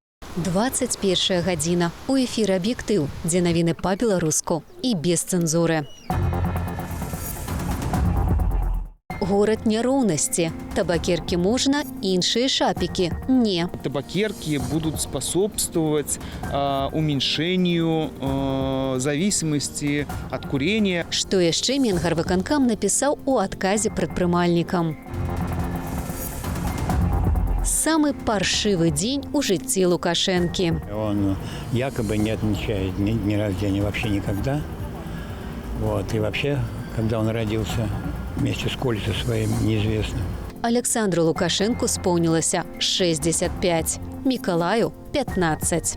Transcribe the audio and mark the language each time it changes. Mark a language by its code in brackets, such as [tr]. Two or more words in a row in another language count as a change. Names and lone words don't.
[be] 21 гадзіна. У эфіры «Аб'ектыў», дзе навіны па-беларуску і без цэнзуры. Город няроўнасці. [ru] Табакерки можно, [be] іншыя шапики – не. [ru] Табакерки будут способствовать уменьшению зависимости от курения. [be] Што яшчэ Менгарвыканкам напісаў у адказе прадпрымальнікам. [ru] Самый паршивый день [be] у жыцці Лукашенки. [ru] Он якобы не отмечает дни рождения вообще никогда. И вообще, когда он родился, вместе с Колей своим, неизвестно. Александру Лукашенку исполнилось 65, Миколаю – 15.